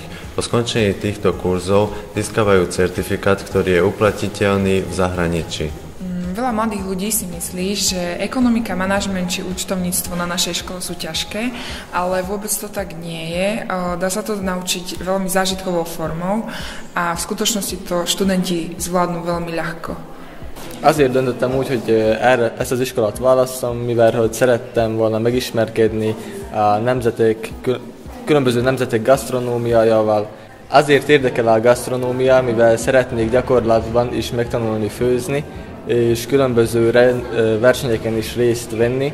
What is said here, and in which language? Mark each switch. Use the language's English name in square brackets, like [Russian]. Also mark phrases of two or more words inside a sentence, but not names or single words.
[Slovak] Po skončení týchto kurzov získavajú certifikát, ktorý je uplatiteľný v zahraničí. Veľa mladých ľudí si myslí, že ekonomika, manažment či účtovníctvo na našej škole sú ťažké, ale vôbec to tak nie je. Dá sa to naučiť veľmi zážitkovou formou a v skutočnosti to študenti zvládnu veľmi ľahko. [Hungarian] Azért döntöttem úgy, hogy ezt az iskolát választom, mivel hogy szerettem volna megismerkedni a különböző nemzetek gasztronómiájával. Azért érdekel a gasztronómia, mivel szeretnék gyakorlatban is megtanulni főzni, és különböző versenyeken is részt venni.